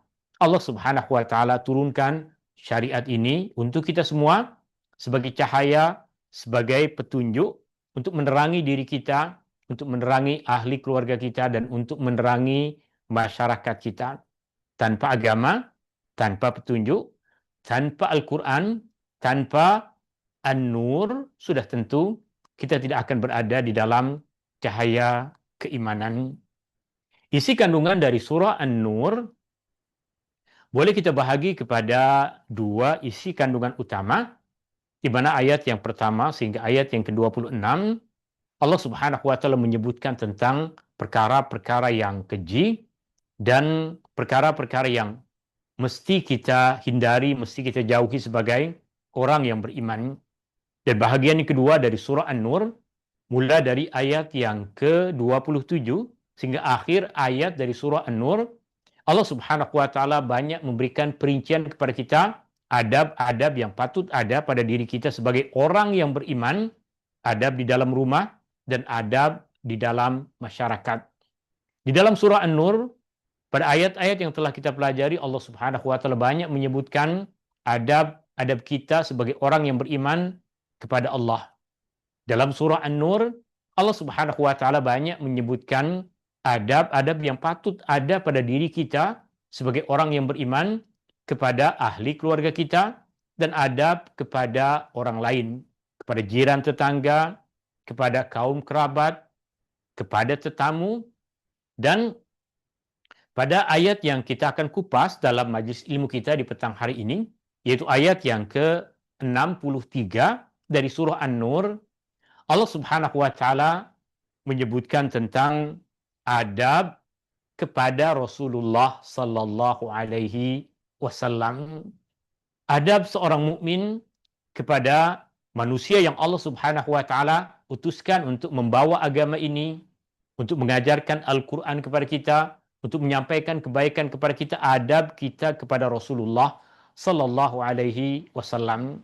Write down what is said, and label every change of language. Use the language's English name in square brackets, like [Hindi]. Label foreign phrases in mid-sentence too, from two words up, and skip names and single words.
[Arabic] الله سبحانه وتعالى [Malay] turunkan syariat ini untuk kita semua sebagai cahaya, sebagai petunjuk untuk menerangi diri kita, untuk menerangi ahli keluarga kita, dan untuk menerangi masyarakat kita. Tanpa agama, tanpa petunjuk, tanpa Al-Quran, tanpa An-Nur, sudah tentu kita tidak akan berada di dalam cahaya keimanan. Isi kandungan dari surah An-Nur boleh kita bahagi kepada dua isi kandungan utama, di mana ayat yang pertama sehingga ayat yang ke-26, [Arabic] الله سبحانه وتعالى [Malay] menyebutkan tentang perkara-perkara yang keji dan perkara-perkara yang mesti kita hindari, mesti kita jauhi sebagai orang yang beriman. Dan bahagian yang kedua dari surah An-Nur, mulai dari ayat yang ke-27 sehingga akhir ayat dari surah An-Nur, [Arabic] الله سبحانه وتعالى [Malay] banyak memberikan perincian kepada kita adab-adab yang patut ada pada diri kita sebagai orang yang beriman, adab di dalam rumah dan adab di dalam masyarakat. Di dalam surah An-Nur, pada ayat-ayat yang telah kita pelajari, [Arabic] الله سبحانه وتعالى [Malay] banyak menyebutkan adab-adab kita sebagai orang yang beriman kepada Allah. Dalam surah An-Nur, [Arabic] الله سبحانه وتعالى [Malay] banyak menyebutkan adab-adab yang patut ada pada diri kita sebagai orang yang beriman kepada ahli keluarga kita dan adab kepada orang lain, kepada jiran tetangga, kepada kaum kerabat, kepada tetamu. Dan pada ayat yang kita akan kupas dalam majlis ilmu kita di petang hari ini, yaitu ayat yang ke-63 dari surah An-Nur, [Arabic] الله سبحانه وتعالى [Malay] menyebutkan tentang adab kepada Rasulullah [Arabic] صلى الله عليه وسلم. [Malay] Adab seorang mukmin kepada manusia yang [Arabic] الله سبحانه وتعالى [Malay] utuskan untuk membawa agama ini, untuk mengajarkan Al-Qur'an kepada kita, untuk menyampaikan kebaikan kepada kita, adab kita kepada Rasulullah [Arabic] صلى الله عليه وسلم.